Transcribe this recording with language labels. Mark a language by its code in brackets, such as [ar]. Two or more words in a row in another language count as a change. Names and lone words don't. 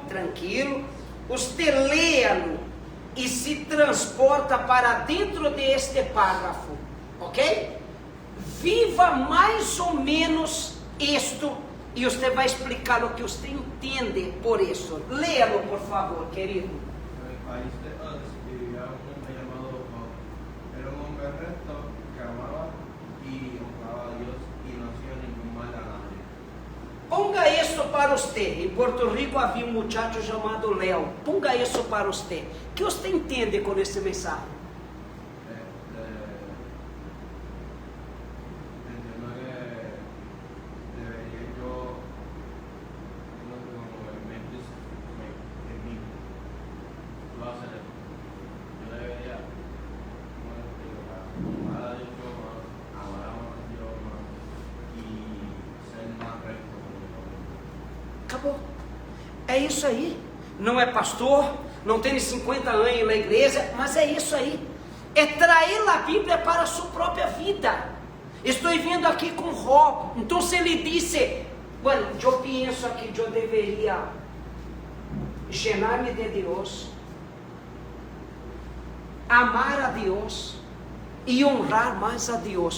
[pt] Você lê-lo e se transporta para dentro deste parágrafo, ok? Viva mais ou menos isto e você vai explicar o que você entende por isso. Leia-lo, por favor, querido. [es] Vivía un hombre llamado Job. Era un hombre recto que amaba y honraba a Dios y no hacía ningún mal a nadie. [pt] Ponga isso para você. Em Porto Rico havia um muchacho chamado Léo. Ponga isso para você. O que você entende com esse mensagem? [es] Entiendo que debería yo, no sé cómo me dice, en mí, lo hacer esto. Yo debería, como les digo, amar a Dios más, amar a Dios más y ser más recto con mi familia. [pt] Acabou. É isso aí. Não é pastor, não tem 50 anos na igreja, mas é isso aí. É trazer a Bíblia para a sua própria vida. Estou vindo aqui com Job. Então, se ele disse: bueno, eu penso que eu deveria llenar-me de Deus, amar a Deus e honrar mais a Deus.